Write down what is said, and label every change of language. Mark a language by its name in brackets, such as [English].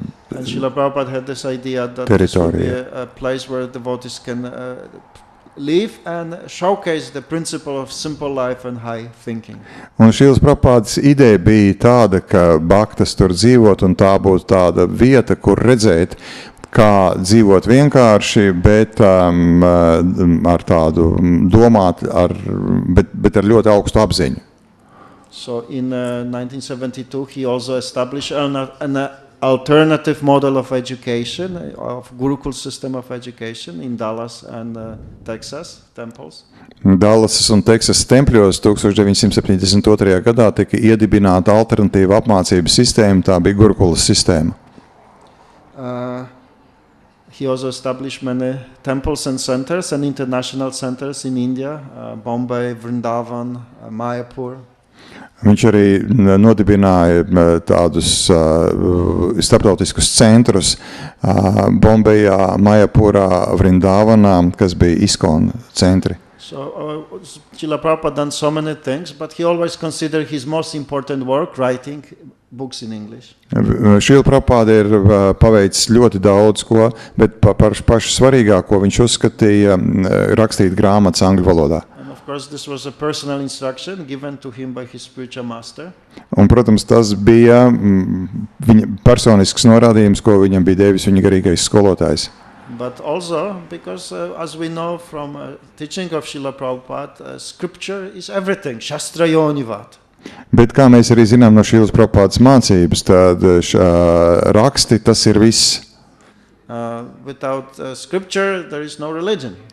[English] And Srila Prabhupada had this idea that this would be a place where devotees can live and showcase the principle of simple life and high thinking. [Latvian] Un Šīlas Prabhupādas ideja bija tāda, ka bhaktas tur dzīvot, un tā būtu tāda vieta, kur redzēt, kā dzīvot vienkārši, bet ar tādu domāt, bet ar ļoti augstu apziņu. [English] So in 1972 he also established an alternative model of education, of Gurukul system of education in Dallas and Texas temples. [Latvian] Dallasas un Teksas tempļos 1972. gadā tika iedibināta alternatīva apmācības sistēma, tā bija Gurukulas sistēma. [English] He also established many temples and centers and international centers in India, Bombay, Vrindavan, Mayapur. [Latvian] Viņš arī nodibināja tādus starptautiskus centrus Bombejā, Mayapurā, Vrindavanā, kas bija ISKCON centri. [English] So Srila Prabhupada done so many things, but he always considered his most important work writing books in English. [Latvian] Srila Prabhupada ir paveicis ļoti daudz ko, bet par pašu svarīgāko viņš uzskatīja rakstīt grāmatas angļu valodā. [English] And of course this was a personal instruction given to him by his spiritual master. [Latvian] Un, protams, tas bija viņa personisks norādījums, ko viņam bija devis viņa garīgais skolotājs. [English] But also because as we know from teaching of Srila Prabhupada, scripture is everything, Shastra Yonivat. [Latvian] Bet kā mēs arī zinām no Srilas Prabhupādas mācības, tad raksti tas ir viss. [English] Without scripture there is no religion.